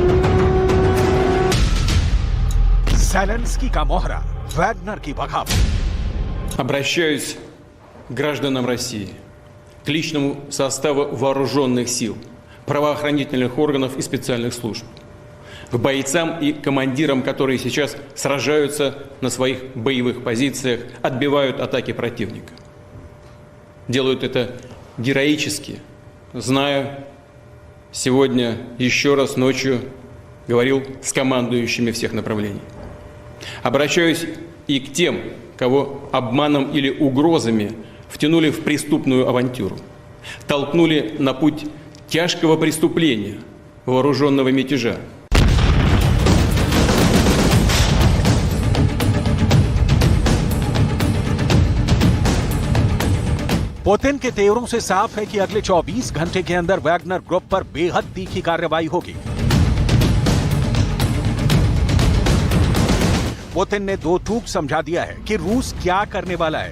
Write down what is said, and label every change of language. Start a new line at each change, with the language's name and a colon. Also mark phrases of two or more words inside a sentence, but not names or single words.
Hindi: ज़ेलेंस्की का मोहरा, वैगनर की बगावत।
Russian: Обращаюсь к гражданам России, к личному составу вооруженных сил, правоохранительных органов и специальных служб, к бойцам и командирам, которые сейчас сражаются на своих боевых позициях, отбивают атаки противника. Делают это героически, зная, сегодня еще раз ночью говорил с командующими всех направлений. Обращаюсь и к тем, кого обманом или угрозами втянули в преступную авантюру, толкнули на путь тяжкого преступления, вооруженного мятежа.
Hindi: पुतिन के तेवरों से साफ है कि अगले 24 घंटे के अंदर वैगनर ग्रुप पर बेहद तीखी कार्रवाई होगी। पुतिन ने दो टूक समझा दिया है कि रूस क्या करने वाला है।